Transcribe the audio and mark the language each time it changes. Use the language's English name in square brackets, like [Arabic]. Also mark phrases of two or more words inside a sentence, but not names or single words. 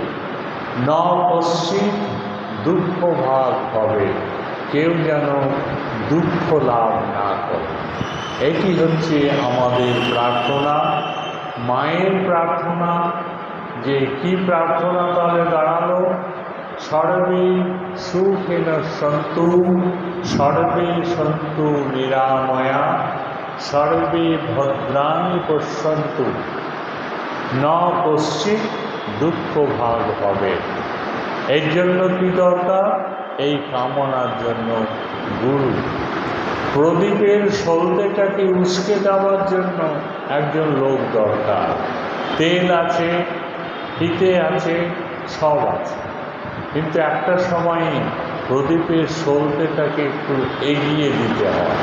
[Sanskrit] ন কশ্চিৎ দুঃখ ভাগ [Bangla] হবে, কেউ যেন দুঃখ লাভ না করে। এটি হচ্ছে আমাদের প্রার্থনা, মায়ের প্রার্থনা। যে কি প্রার্থনা তাহলে দাঁড়ালো? [Sanskrit] সর্বে সুখিনঃ সন্তু সর্বে সন্তু নিরাময়া সর্বে ভদ্রাণি পশ্যন্তু ন কশ্চিৎ দুঃখ ভাগ হবে। [Bangla] এর জন্য কি দরকার? এই কামনার জন্য গুরু। প্রদীপের সলতেটাকে উস্কে দেওয়ার জন্য একজন লোক দরকার। তেল আছে, ফিতে আছে, সব আছে, কিন্তু একটা সময় প্রদীপের সলতেটাকে একটু এগিয়ে দিতে হয়।